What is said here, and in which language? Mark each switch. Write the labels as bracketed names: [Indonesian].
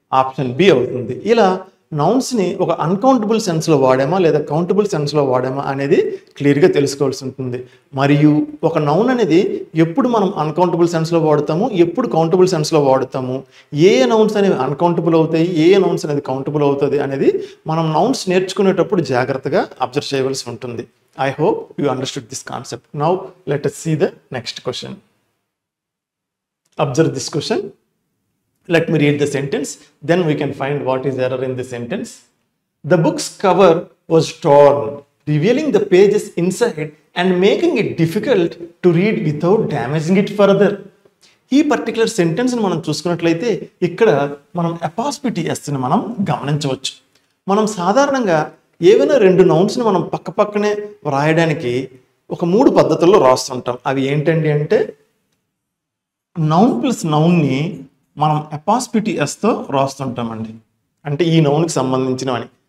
[Telugu] Option B అవుతుంది. ఇలా నౌన్స్ని ఒక అన్కౌంటబుల్ సెన్స్లో వాడామా లేదా కౌంటబుల్ సెన్స్లో వాడామా అనేది క్లియర్గా తెలుసుకోవాల్సి ఉంటుంది. మరియు ఒక నౌన్ అనేది ఎప్పుడు మనం అన్కౌంటబుల్ సెన్స్లో వాడతాము, ఎప్పుడు కౌంటబుల్ సెన్స్లో వాడతాము, ఏ నౌన్స్ అనేవి అన్కౌంటబుల్ అవుతాయి, ఏ నౌన్స్ అనేది కౌంటబుల్ అవుతుంది అనేది మనం నౌన్స్ నేర్చుకునేటప్పుడు జాగ్రత్తగా అబ్జర్వ్ చేయవలసి ఉంటుంది. [English] I hope you understood this concept. Now let us see the next question. Observe this question. Let me read the sentence, then we can find what is error in the sentence. The book's cover was torn, revealing the pages inside and making it difficult to read without damaging it further. [Telugu] ఈ particular సెంటెన్స్ని మనం చూసుకున్నట్లయితే ఇక్కడ మనం apostrophe ఎస్ని మనం గమనించవచ్చు. మనం సాధారణంగా ఏవైనా రెండు నౌన్స్ని మనం పక్కనే వ్రాయడానికి ఒక 3 పద్ధతుల్లో రాస్తుంటాం. అవి ఏంటండి అంటే, నౌన్ ప్లస్ నౌన్ని మనం అపాస్ట్రఫీ ఎస్తో రాస్తుంటామండి, అంటే ఈ నౌన్కి సంబంధించినవని.